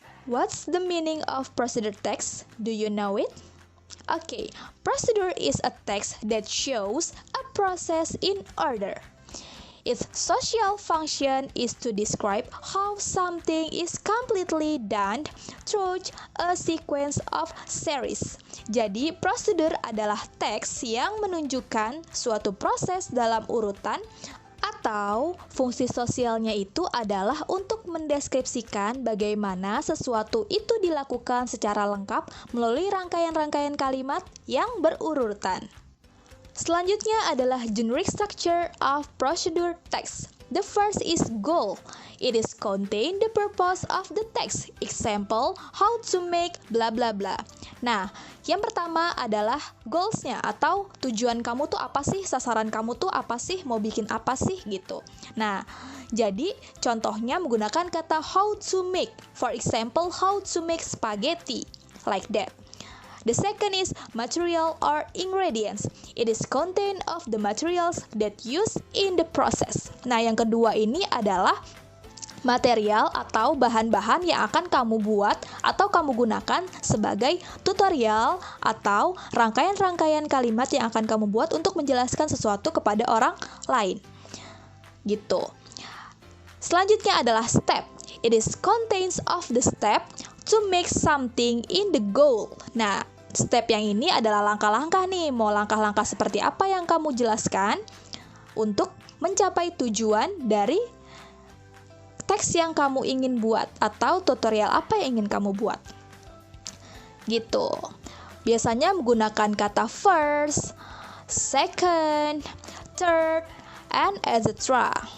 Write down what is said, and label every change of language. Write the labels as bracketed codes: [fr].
[en] What's the meaning of procedure text? Do you know it? Okay, procedure is a text that shows a process in order. Its social function is to describe how something is completely done through a sequence of series. [id] Jadi, prosedur adalah teks yang menunjukkan suatu proses dalam urutan, atau fungsi sosialnya itu adalah untuk mendeskripsikan bagaimana sesuatu itu dilakukan secara lengkap melalui rangkaian-rangkaian kalimat yang berurutan. Selanjutnya adalah [en] generic structure of procedure text. The first is goal. It is contain the purpose of the text. Example, how to make bla bla bla. [id] Nah, yang pertama adalah goals-nya atau tujuan kamu tuh apa sih, sasaran kamu tuh apa sih, mau bikin apa sih gitu. Nah, jadi contohnya menggunakan kata [en] how to make. For example, how to make spaghetti. Like that. The second is material or ingredients. It is content of the materials that used in the process. [id] Nah, yang kedua ini adalah material atau bahan-bahan yang akan kamu buat atau kamu gunakan sebagai tutorial atau rangkaian-rangkaian kalimat yang akan kamu buat untuk menjelaskan sesuatu kepada orang lain. Gitu. Selanjutnya adalah step. [en] It is contents of the step to make something in the goal. [id] Nah, step yang ini adalah langkah-langkah nih. Mau langkah-langkah seperti apa yang kamu jelaskan untuk mencapai tujuan dari teks yang kamu ingin buat atau tutorial apa yang ingin kamu buat. Gitu. Biasanya menggunakan kata [en] first, second, third, and etc.